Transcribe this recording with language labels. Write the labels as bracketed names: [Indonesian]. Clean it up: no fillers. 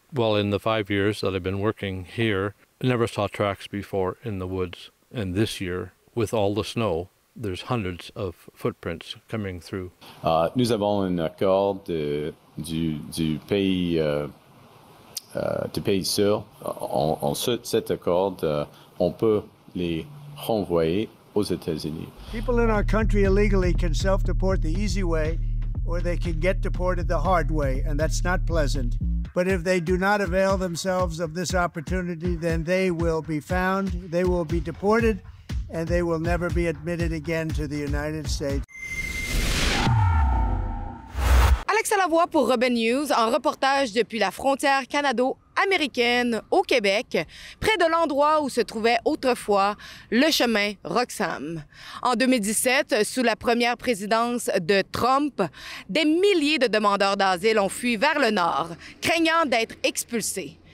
[English] Well, in the 5 years that I've been working here, I never saw tracks before in the woods. And this year, with all the snow, there's hundreds of footprints coming through. [French] Nous avons un accord du pays sûr. Cet accord, on peut les renvoyer aux États-Unis. [English] People in our country illegally can self-deport the easy way, or they can get deported the hard way, and that's not pleasant. But if they do not avail themselves of this opportunity, then they will be found, they will be deported, and they will never be admitted again to the United States. [French] Alex Lavoie pour Rebel News, en reportage depuis la frontière canado-américaine au Québec, près de l'endroit où se trouvait autrefois le chemin Roxham. En 2017, sous la première présidence de Trump, des milliers de demandeurs d'asile ont fui vers le nord, craignant d'être expulsés.